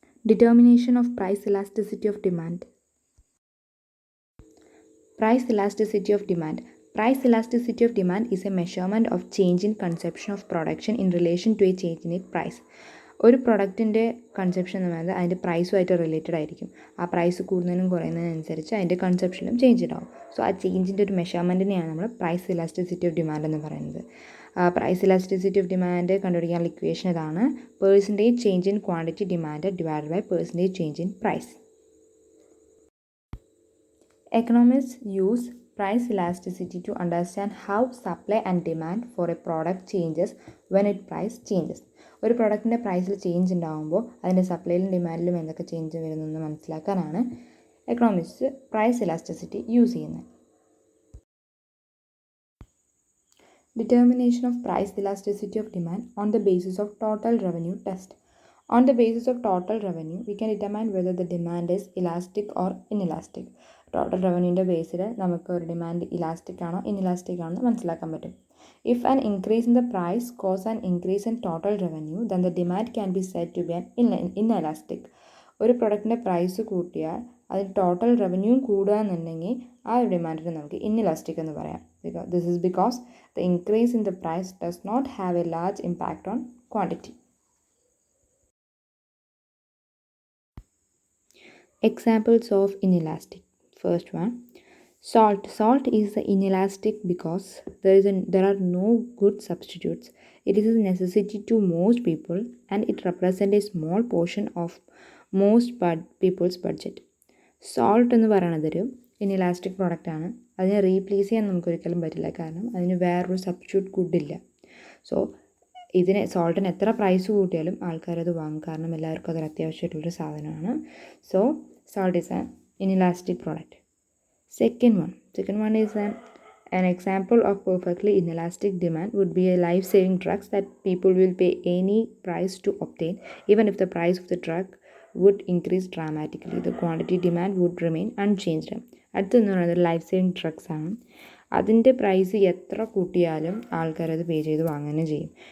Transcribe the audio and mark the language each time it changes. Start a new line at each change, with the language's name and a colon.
English: Determination of price elasticity of demand. Price elasticity of demand. Price elasticity of demand is a measurement of change in consumption of production in relation to a change in its price.
Malayalam: ഒരു പ്രൊഡക്റ്റിൻ്റെ conception എന്ന് പറയുന്നത് അതിൻ്റെ പ്രൈസുമായിട്ട് related ആയിരിക്കും. ആ price കൂടുന്നതിനും കുറയുന്നതിനനുസരിച്ച് അതിൻ്റെ കൺസെപ്ഷനും change ഉണ്ടാവും. So ആ ചേഞ്ചിൻ്റെ ഒരു മെഷർമെൻറ്റിനെയാണ് നമ്മൾ പ്രൈസ് ഇലാസ്റ്റിസിറ്റി ഓഫ് ഡിമാൻഡ് എന്ന് പറയുന്നത്.
English: price elasticity of demand
Malayalam: കണ്ടുപിടിക്കാനുള്ള ഇക്വേഷൻ ഇതാണ്:
English: Percentage change in quantity demand divided by percentage change in price. Economists use price elasticity to understand how supply and demand for a product changes when its price changes.
Malayalam: ഒരു പ്രൊഡക്റ്റിൻ്റെ പ്രൈസിൽ change ഉണ്ടാകുമ്പോൾ അതിൻ്റെ സപ്ലൈയിലും ഡിമാൻഡിലും എന്തൊക്കെ change വരുന്നതെന്ന് മനസ്സിലാക്കാനാണ് economics price elasticity use ചെയ്യുന്നത്.
English: Determination of price elasticity of demand on the basis of total revenue test. On the basis of total revenue, we can determine whether the demand is elastic or inelastic.
Malayalam: Total റവന്യൂൻ്റെ ബേസിൽ നമുക്ക് ഒരു demand elastic ആണോ inelastic ആണോ എന്ന് മനസ്സിലാക്കാൻ പറ്റും.
English: If an increase in the price causes an increase in total revenue, then the demand can be said to be an inelastic.
Malayalam: ഒരു പ്രൊഡക്റ്റിൻ്റെ price കൂട്ടിയാൽ അതിൽ ടോട്ടൽ റവന്യൂവും കൂടുക എന്നുണ്ടെങ്കിൽ ആ ഒരു ഡിമാൻഡിനെ നമുക്ക് ഇൻഇലാസ്റ്റിക് എന്ന് പറയാം.
English: This is because the increase in the price does not have a large impact on quantity. Examples of inelastic. First one, salt. Salt is inelastic because there are no good substitutes. It is a necessity to most people and it represents a small portion of most people's budget.
Malayalam: Salt എന്ന് പറയുന്നതൊരു inelastic പ്രോഡക്റ്റാണ്. അതിനെ replace ചെയ്യാൻ നമുക്കൊരിക്കലും പറ്റില്ല, കാരണം അതിന് വേറൊരു സബ്സ്റ്റിറ്റ്യൂട്ട് ഗുഡില്ല. സോ സോൾട്ടിന് എത്ര പ്രൈസ് കൂട്ടിയാലും ആൾക്കാരത് വാങ്ങും, കാരണം എല്ലാവർക്കും അതൊരു അത്യാവശ്യമായിട്ടുള്ളൊരു സാധനമാണ്.
English: So salt is an inelastic product. Second one is an example of perfectly inelastic demand would be a life-saving drugs that people will pay any price to obtain. Even if the price of the drug would increase dramatically, the quantity demand would remain unchanged.
Malayalam: അടുത്തെന്ന് പറയുന്നത് life saving drugs ആണ്. അതിൻ്റെ price എത്ര കൂട്ടിയാലും ആൾക്കാരത് പേ ചെയ്ത് വാങ്ങുകയും ചെയ്യും.